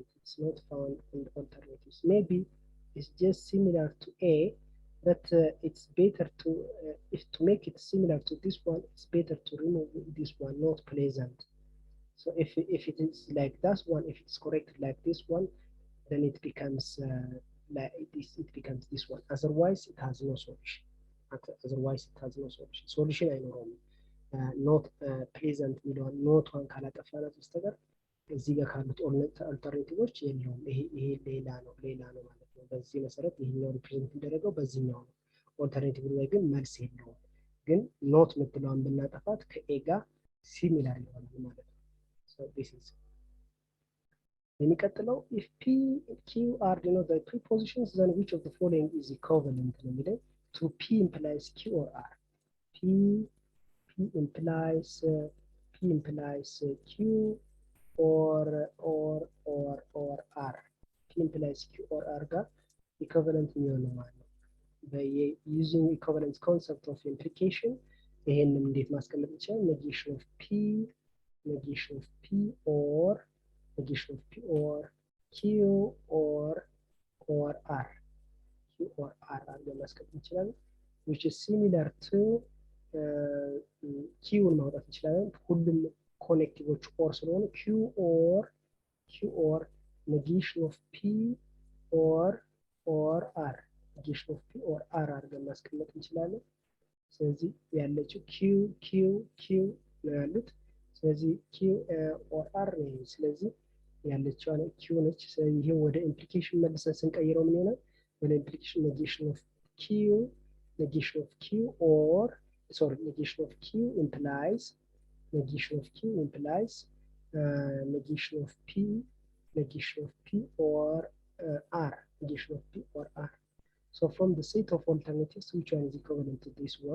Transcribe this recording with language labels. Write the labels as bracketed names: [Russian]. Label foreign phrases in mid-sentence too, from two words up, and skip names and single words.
[English] It's not found from the alternatives. Maybe it's just similar to A, but it's better to, if to make it similar to this one, it's better to remove this one, not pleasant. So if it is like that one, if it's corrected like this one, then it becomes like this. It becomes this one. Otherwise, it has no solution. Otherwise, it has no solution. [Amharic] Solution አይኖረውም። [English] not pleasant [Amharic] የሚለውን ኖቷን ካላጠፋናት በስተቀር እዚህ ጋር ካሉት አልተርኔቲቮች የለውም። ይሄ ሌላ ነው ማለት ነው። በዚህ መሰረት ይሄኛው ሪፕሬዘንት የሚደረገው በዚህኛው ነው። ኦልተርኔቲቭ ላይ ግን መልስ የለውም። ግን ኖት የምትለዋን ብናጠፋት ከኤ ጋር ሲሚላር ይሆናል ማለት ነው። [English] so this is [Amharic] የሚቀጥለው [English] if P Q R denote the prepositions, then which of the following is equivalent [Amharic] ነው የሚለው [English] to P implies Q or R. P implies Q or R. [Amharic] P implies Q or R ጋር equivalent የሚሆነው ማለት ነው። using equivalence concept of implication ይሄንን እንዴት ማስቀመጥ ይችላል? [English] negation of P or negation of P or Q or R. Q or R [Amharic] አድርገን ማስቀመጥ እንችላለን. [English] which is similar to [Amharic] ኪውን ማውጣት እንችላለን። ሁሉም [English] connectives or [Amharic] ስለሆኑ [English] Q or negation of P or R, negation of P or R [Amharic] አድርገን ማስቀመጥ እንችላለን። ስለዚህ ያለችው Q ነው ያሉት። ስለዚህ [English] Q or R [Amharic] ነው። ስለዚህ ያለችው Q ነች። ስለዚህ ይሄ ወደ ኢምፕሊኬሽን መልሰን ስንቀይረው ምን ይሆናል? [English] ወደ ኢምፕሊኬሽን negation of Q or negation of Q implies negation of P or R, negation of P or R. So from the set of alternatives, which one is equivalent to this one?